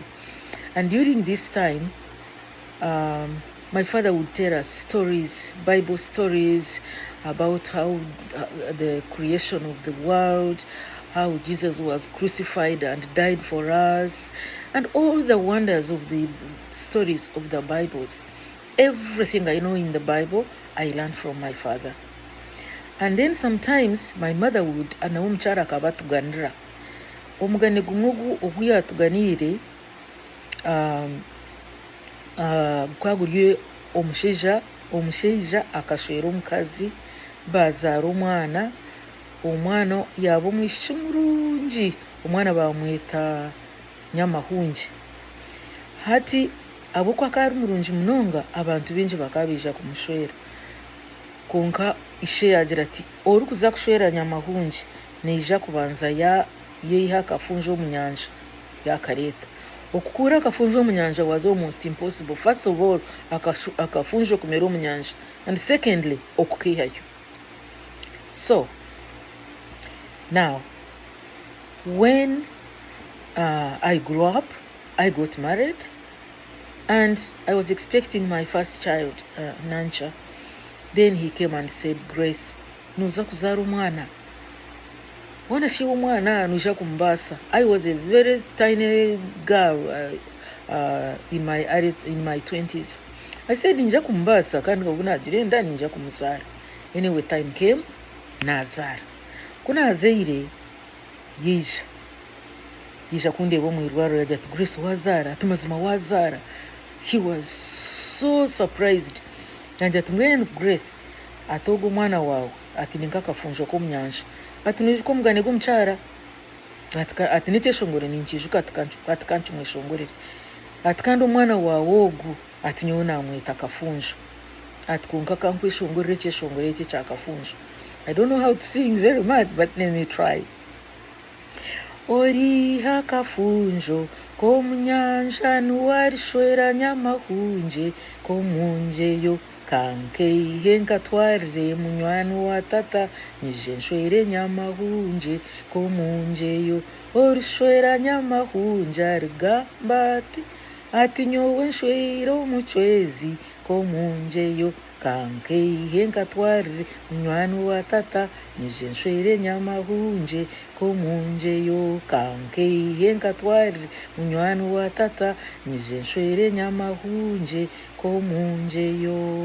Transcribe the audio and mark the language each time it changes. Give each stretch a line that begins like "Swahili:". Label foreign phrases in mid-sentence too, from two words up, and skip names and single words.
English: And during this time, my father would tell us stories, Bible stories, about how the creation of the world, how Jesus was crucified and died for us, and all the wonders of the stories of the Bibles. Everything I know in the Bible, I learned from my father. And then sometimes my mother would
Nyankole: anaomukyala akabatuganira. Omugane gumugu ogwi atuganire kwagulye omushaija akashwera omukazi bazaara omwana yaba omwishiki murungi, omwana bamweta Nyamahungi. Hati abokwa akari murungi munonga, abantu bingi bakabiija kumushwera. Konka ishe yagira ati ori kuza kushwera Nyamahungi neija kubanza yeyiha akafunjo omu nyanja yakareta. Okukura akafunjo omu nyanja
English: was almost impossible. First of all,
Nyankole: akafunjo kumera omu nyanja,
English: and secondly, okukihayo. So now, when I grew up, I got married, and I was expecting my first child, Nancha. Then he came and said, Grace,
Nyankole: nuza kuzaara omwana. Wanashiwa omwana nuja kumbasa.
English: I was a very tiny girl in my 20s. I said,
Nyankole: ninja kumbasa, kandi kabuna jirenda ninja kumuzaara.
English: Anyway, time came,
Nyankole: nazaara. Kuna azaire, yija kundeba omu irwaro yagira ati Grace wazaara, ati mazima wazaara.
English: He was so surprised.
Nyankole: Nanja tumwene Grace, ati ogwo omwana wawe ati ninka akafunjo k'omu nyanja, ati nijuka omugane gw'omukyara, ati nekyeshongore ninkijuka, ati kankimweshongorere, ati kandi omwana wawe ogu ati nyowe namweta akafunjo, ati konka kankweshongorere ekyeshongore ekyo kyakafunjo.
English: I don't know how to sing very much, but let me try.
Nyankole: Oriha kafunjo komunyanja nuwarishwera nyamahunje komunjeyo kankeihe nkatwarire munywani wa tata nije nshwere nyamahunje komunjeyo orishwera nyamahunje arigamba ati nyowe nshwere omuchwezi komunjeyo kankeihe nkatwarire munywani wa tata nije nshwere nyamahunje komunjeyo kankeihe nkatwarire munywani wa tata nije nshwere nyamahunje komunjeyo.